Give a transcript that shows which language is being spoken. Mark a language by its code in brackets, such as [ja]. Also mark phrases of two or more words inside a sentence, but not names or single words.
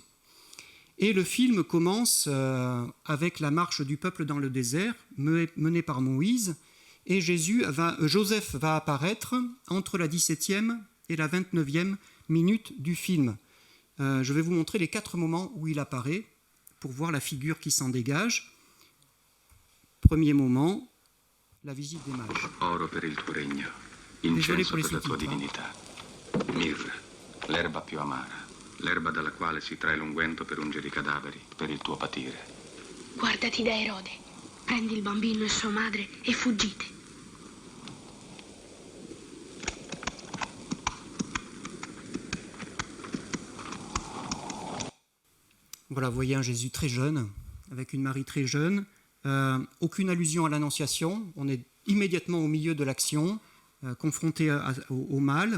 [fr] Et le film commence avec la marche du peuple dans le désert, menée par Moïse, et Joseph va apparaître entre la 17e et la 29e minute du film. Je vais vous montrer les 4 moments où il apparaît, pour voir la figure qui s'en dégage. Premier moment, la visite des mages. [it] Oro per il tuo regno, [fr] Désolé [it] incenso [fr] pour les [it] per la tua [fr] sous-titres. [it] divinità, mirra, l'erba più amara, l'erba dalla quale si trae l'unguento per ungere i cadaveri, per il tuo patire. Guardati da Erode. Prendi il bambino e sua madre e fuggite. [fr] Voilà, vous voyez un Jésus très jeune, avec une Marie très jeune. Aucune allusion à l'Annonciation. On est immédiatement au milieu de l'action, confronté au mal.